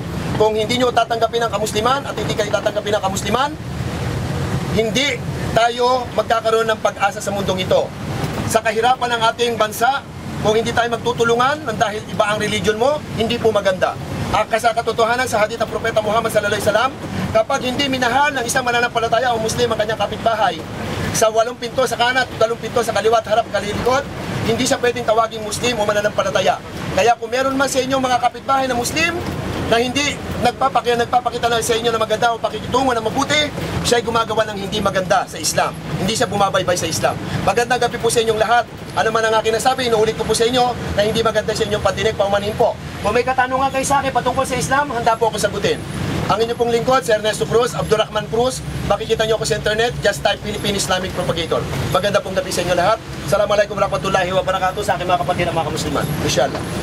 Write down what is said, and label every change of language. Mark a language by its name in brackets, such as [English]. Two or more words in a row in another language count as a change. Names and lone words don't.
[Filipino] Kung hindi nyo tatanggapin ang kamusliman at hindi kayo tatanggapin ang kamusliman, hindi tayo magkakaroon ng pag-asa sa mundong ito. Sa kahirapan ng ating bansa, kung hindi tayo magtutulungan dahil iba ang religion mo, hindi po maganda. Sa katotohanan sa hadith ng Propeta Muhammad [Arabic] صلى الله عليه وسلم, [Filipino] kapag hindi minahal ng isang mananampalataya o Muslim ang kanyang kapitbahay, sa 8 pinto sa kanan, 8 pinto sa kaliwat, harap, kalilikod, hindi siya pwedeng tawaging Muslim o mananampalataya. Kaya kung meron man sa inyo mga kapitbahay na Muslim, na hindi nagpapakita na sa inyo na maganda o pakikitungo na mabuti, siya ay gumagawa ng hindi maganda sa Islam. Hindi siya bumabaybay sa Islam. Magandang gabi po sa inyong lahat. Ano man ang aking nasabi, inuulit ko po sa inyo na hindi maganda sa inyong patinig, paumanhin po. Kung may katanungan kayo sa akin patungkol sa Islam, handa po ako sagutin. Ang inyong pong lingkod, si Ernesto Cruz, Abdurrahman Cruz. Makikita nyo ako sa internet, [English] just type [Filipino] Philippine Islamic Propagator. Maganda pong gabi sa inyo lahat. [Arabic] السلام عليكم ورحمة الله وبركاته [Filipino] sa aking mga kapatid at mga kamusliman. Inshallah.